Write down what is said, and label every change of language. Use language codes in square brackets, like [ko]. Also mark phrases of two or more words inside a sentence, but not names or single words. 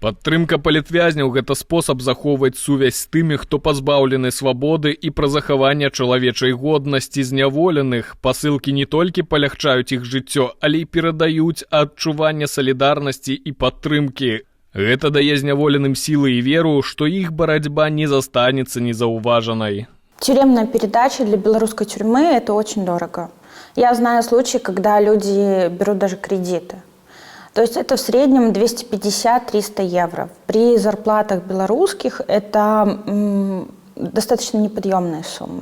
[be] Падтрымка палітвязняў – гэта спосаб захоўваць сувязь з тымі, хто пазбаўлены свабоды і пра захаванне чалавечай годнасці зняволеных. Пасылкі не толькі палягчаюць іх жыццё, але і перадаюць адчуванне салідарнасці і падтрымкі. Гэта дае зняволеным сілы і веру, што іх барацьба не застанецца незаўважанай. [ru] Тюремная передача для белорусской тюрьмы – это очень дорого. Я знаю случаи, когда люди берут даже кредиты. То есть это в среднем 250-300 евро. При зарплатах белорусских это достаточно неподъемные суммы.